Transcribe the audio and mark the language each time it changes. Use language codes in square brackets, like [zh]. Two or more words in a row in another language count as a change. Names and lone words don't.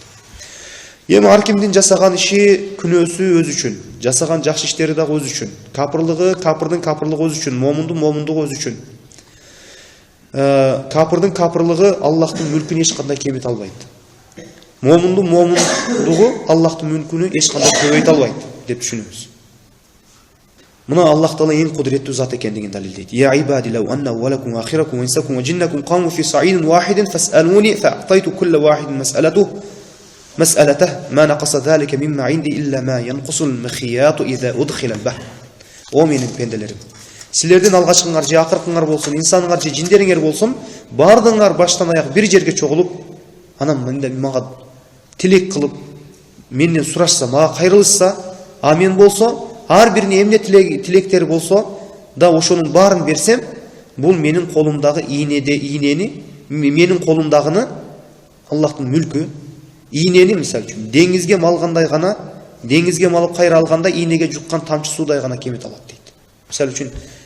[ky] Эми ар кимдин жасаган иши күнөөсү өз үчүн, жасаган жакшы иштери дагы өз үчүн, капырдын капырлыгы өз үчүн, момундугу өз үчүн. Капырдын капырлыгы Аллахтын мүлкүн эч кандай кемите албайт. Момундугу Аллахтын мүлкүнү эч кандай көбөйт албайт деп түшүнөбүз. Мына Аллах Таала эң кудуреттүү зат экендигин далилдейт. [ar] يا عبادي لو أن أولكم وآخركم وإنسكم وجنكم قاموا في صعيد واحد فسألوني فأعطيت كل واحد مسألته ما نقص ذلك مما عندي إلا ما ينقص المخيط إذا أدخل البحر. [ky] O менин пенделерим, силердин алгачкыңар же акыркыңар болсун, инсаныңар же жиндериңер болсун, бардыңар баштан аяк бир жерге чогулуп, анан мага тилек кылып, менден сурашса, мага кайрылышса, а мен болсо, ар бирине эмне тилектери болсо да ошонун баарын берсем, бул менин колумдагы ийнени, менин колумдагыны Аллахтын мүлкү, ийнени мисалы үчүн деңизге малгандай гана, деңизге малып кайра алганда ийнеге жуккан тамчы суудай гана кемете алат дейт.